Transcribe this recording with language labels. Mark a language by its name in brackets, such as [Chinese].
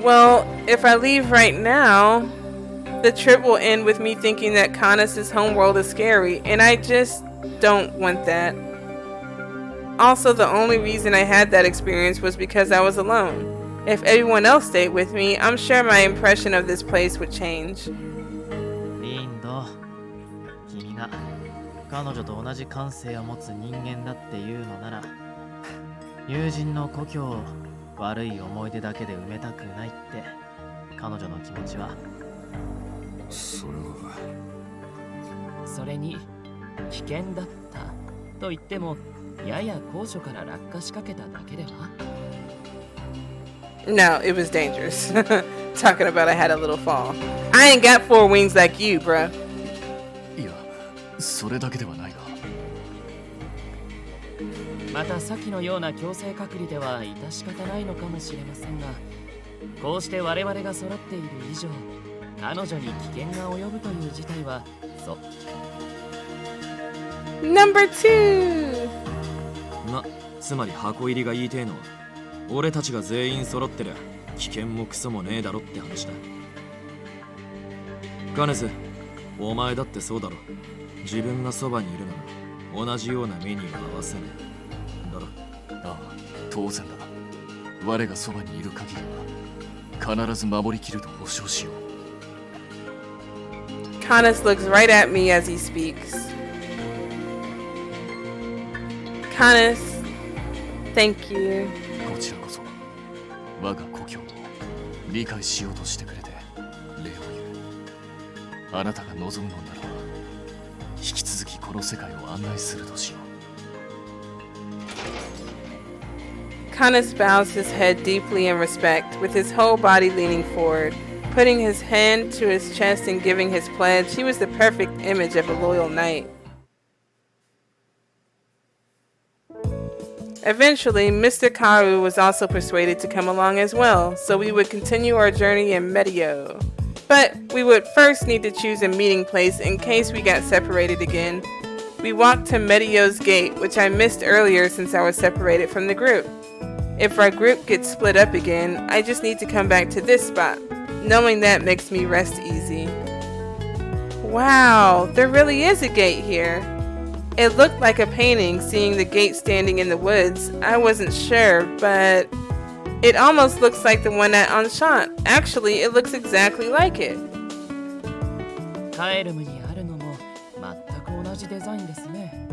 [English] Well, if I leave right now, the trip will end with me thinking that Canus' homeworld is scary, and I just don't want that. Also, the only reason I had that experience was because I was alone. If everyone else stayed with me, I'm sure my impression of this place would change. [Japanese] リンド、君が彼女と同じ感性を持つ人間だっていうのなら、友人の故郷を悪い思い出だけで埋めたくないって彼女の気持ちは。それは。それに危険だったと言ってもやや高所から落下しかけただけでは？ [English] No, it was dangerous. Talking about I had a little fall. I ain't got 4 wings like you, bruh. [Japanese] いや、それだけではないが。また先のような強制隔離では致し方ないのかもしれませんが、こうして我々が揃っている以上、彼女に危険が及ぶという事態はそう。 [English] Number 2. [Japanese] つまり箱入りが言いてえのは、俺たちが全員揃ってりゃ危険もクソもねえだろって話だ。カネス、お前だってそうだろ。自分がそばにいるなら同じような目には合わせねえだろ。ああ、当然だ。我がそばにいる限りは必ず守りきると保証しよう。 [English] Canus looks right at me as he speaks. Canus, thank you. [Japanese] こちらこそ我が故郷を理解しようとしてくれて礼を言う。あなたが望むのならば引き続きこの世界を案内するとしよう。 [English] Canus bows his head deeply in respect, with his whole body leaning forward. Putting his hand to his chest and giving his pledge, he was the perfect image of a loyal knight. Eventually, Mr. Karu was also persuaded to come along as well, so we would continue our journey in Medio. But we would first need to choose a meeting place in case we got separated again. We walked to Medio's gate, which I missed earlier since I was separated from the group. If our group gets split up again, I just need to come back to this spot. Knowing that makes me rest easy. Wow, there really is a gate here. It looked like a painting, seeing the gate standing in the woods. I wasn't sure, but it almost looks like the one at Enchanté. Actually, it looks exactly like it. [Japanese] カエルムにあるのも全く同じデザインですね。